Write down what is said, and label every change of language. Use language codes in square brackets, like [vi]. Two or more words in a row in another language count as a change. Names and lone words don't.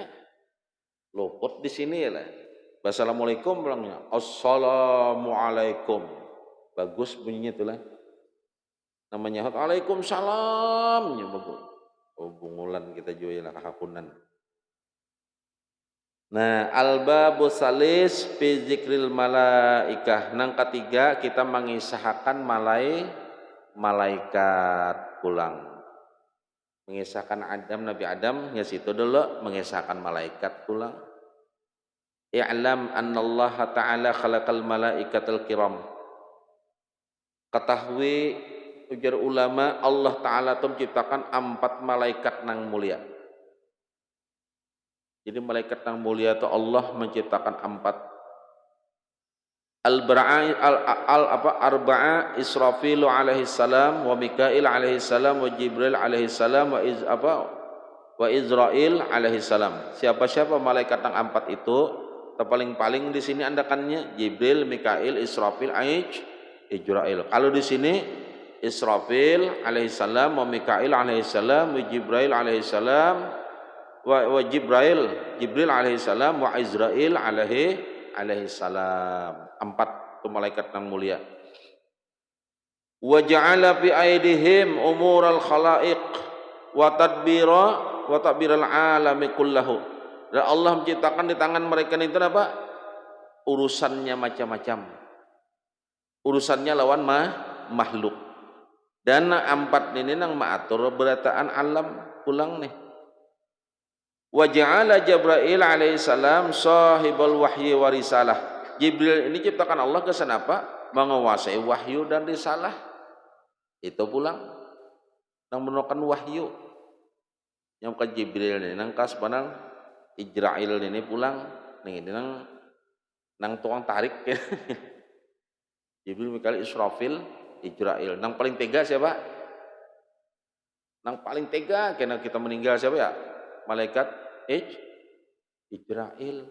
[bjn] Luput di sini ya lah. Assalamualaikum bilangnya. Assalamualaikum. Bagus bunyinya itulah. Namanya Waalaikumsalam. Ya bagus. Oh, bungulan kita juga lah kahakunan. Nah, [ar] الباب الثالث في ذكر الملائكة. [bjn] Nang ketiga kita mengisahkan malaikat pulang. Mengisahkan Nabi Adam ya situ dulu mengisahkan malaikat pulang. [ar] اعلم أن الله تعالى خلق الملائكة الكرام. [bjn] Ketahui ujar ulama Allah Ta'ala itu menciptakan 4 malaikat nang mulia. Jadi malaikat nang mulia itu Allah menciptakan 4. [ar] أربعة إسرافيل عليه السلام وميكائيل عليه السلام وجبريل عليه السلام وعزرائيل عليه السلام. [bjn] Siapa-siapa malaikat nang 4 itu? Paling-paling di sini andakannya Jibril, Mikail, Israfil, Ijrail. Kalau di sini [ar] إسرافيل عليه السلام وميكائيل عليه السلام وجبريل عليه السلام وجبريل عليه السلام وعزرائيل عليه السلام. [bjn] 4 itu malaikat yang mulia. [ar] وجعل في أيديهم أمور الخلائق وتدبير العالم كله. [bjn] Dan Allah menciptakan di tangan mereka itu apa? Urusannya macam-macam. Urusannya lawan makhluk. Dan 4 ini nang maatur berataan alam pulang nih. [ar] وجعل جبريل عليه السلام صاحب الوحي والرسالة. [bjn] Jibril ini ciptakan Allah kesan apa? Menguasai wahyu dan risalah. Itu pulang. Nang menemukan wahyu. Yang ke Jibril ini nang kas panang Ijrail ini pulang, nih ini nang tukang tarik, Jibril, Mikail, Israfil, Ijrail. Nang paling tega siapa? Nang paling tega karena kita meninggal siapa ya? Malaikat Ijrail.